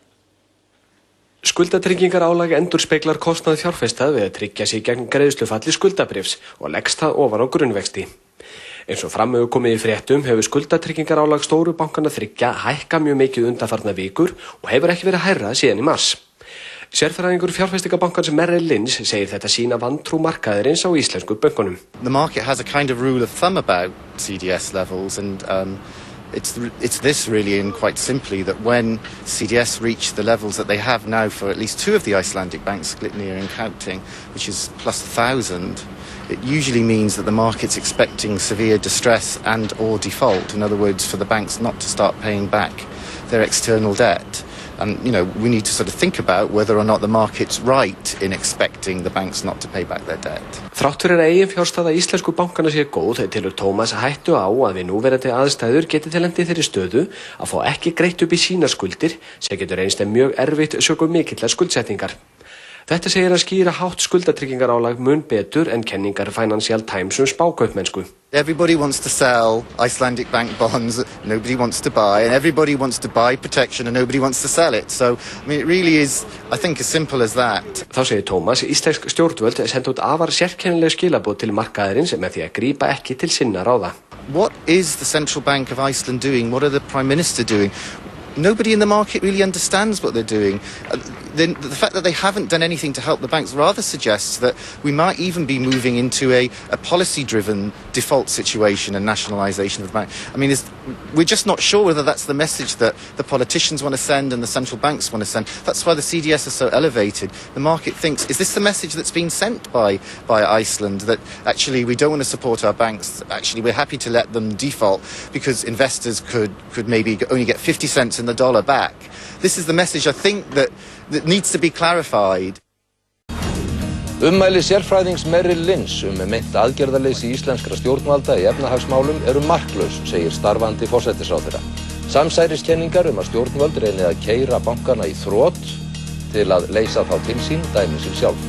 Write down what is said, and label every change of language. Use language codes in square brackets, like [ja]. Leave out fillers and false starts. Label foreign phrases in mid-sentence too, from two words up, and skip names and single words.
[is] Skuldatryggingarálag endurspeglar kostnað fjárfesta við að tryggja sig gegn greiðslufalli skuldabréfs og leggst það ofan á grunnvexti. Eins og fram hefur komið í fréttum hefur skuldatryggingarálag stóru bankana þriggja hækkað mjög mikið undanfarna vikur og hefur ekki verið hærra síðan í mars. Sérfræðingur fjárfestingabankans Merrill Lynch segir þetta sýna vantrú markaðarins á íslensku bönkunum. [en] The market has a kind of rule of thumb about CDS levels and It's this really, and quite simply, that when CDS reach the levels that they have now for at least two of the Icelandic banks, Glitnir and Kaupthing, which is plus 1,000, it usually means that the market's expecting severe distress and or default. In other words, for the banks not to start paying back their external debt. And, we need to sort of think about whether or not the market's right in expecting the banks not to pay back their debt. [is] Þrátt fyrir að eigin fjárstaða íslensku bankana sé góð, telur Tómas hættu á að við núverandi aðstæður geti til lent í þeirri stöðu að fá ekki greitt upp í sínar skuldir sem getur reynst mjög erfitt sökum mikillar skuldsetningar. Þetta segir að skýra hátt skuldatryggingarálag mun betur en kenningar Financial Times spákaupmennsku. [en] Everybody wants to sell Icelandic bank bonds, nobody wants to buy, and everybody wants to buy protection and nobody wants to sell it. So, it really is, I think, as simple as that. [is] Þá segir Tómas, íslensk stjórnvöld senda út afar sérkennileg skilaboð til markaðarins með því að grípa ekki til sinna ráða. [en] What is the Central Bank of Iceland doing? What are the Prime Minister doing? Nobody in the market really understands what they're doing. The fact that they haven't done anything to help the banks rather suggests that we might even be moving into a policy-driven default situation and nationalisation of the bank. We're just not sure whether that's the message that the politicians want to send and the central banks want to send. That's why the CDS is so elevated. The market thinks, is this the message that's been sent by Iceland, that actually we don't want to support our banks, actually we're happy to let them default because investors could maybe only get 50 cents in the dollar back. This is the message I think that needs to be clarified. [is] Ummæli sérfræðings Merrill Lynch meint aðgerðaleysi íslenskra stjórnvalda í efnahagsmálum eru marklaus, segir starfandi forsætisráðherra. Samsæriskenningar að stjórnvöld reyni að keyra bankana í þrot til að leysa þá til sín dæmi sig sjálf.